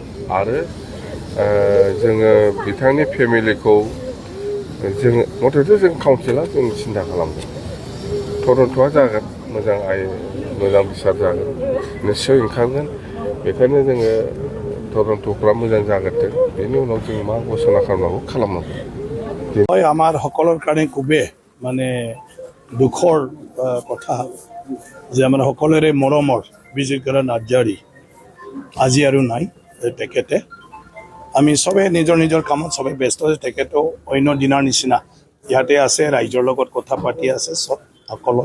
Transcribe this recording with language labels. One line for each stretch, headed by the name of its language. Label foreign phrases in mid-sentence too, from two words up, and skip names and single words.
Bodo: आरो जोङो बिथांनि फेमिलिखौ जोङो मथथे जों काउन्सिला जों सिन्था खालामदों। तदन्तआ जागोन, मोजां बिसार जागोन, निस्सय ओंखारगोन। बेखायनो जोङो तदन्तफ्रा मोजां जागोरथों, बेनि उनाव जों मा घोषणा खालामनांगौ खालामनांगौ।
Assamese: হয় আমাৰ সকলৰ কাৰণে খুবেই মানে দুখৰ কথা যে আমাৰ সকলোৰে মৰমৰ বিজয়কৰা নাৰ্জাৰী আজি আৰু নাই। তেখেতে আমি চবে নিজৰ নিজৰ কামত চবে ব্যস্ত আছে। তেখেতেও অন্য দিনৰ নিচিনা ইয়াতে আছে, ৰাইজৰ লগত কথা পাতি আছে চব সকলোৱে।